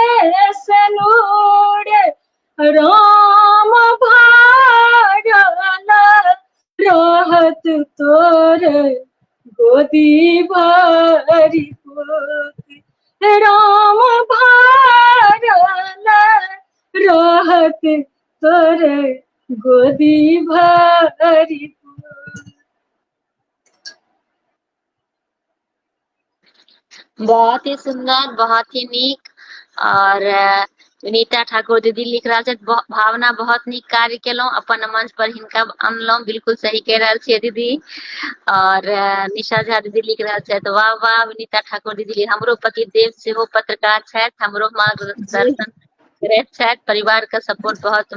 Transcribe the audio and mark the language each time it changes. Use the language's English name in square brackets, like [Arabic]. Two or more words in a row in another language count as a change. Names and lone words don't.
[Maithili] सनूर, राम भारल रहत तोर गोदी भरी पुत, राम भारल रहत तोर गोदी भरी पुत। बहुत ही सुंदर, बहुत ही नीक। और विनीता ठाकुर दीदी लिख रहल छथि, भावना बहुत नीक कार्य केलहुँ, अपन मंच पर हिनका अनलहुँ, बिल्कुल सही कह रहल छियै दीदी। और निशा झा दीदी लिख रहल छथि, वाह वाह विनीता ठाकुर दीदी, हमरो पति देव सेहो पत्रकार छथि, हमरो जी मार्गदर्शन करैत छथि, परिवार का सपोर्ट बहुत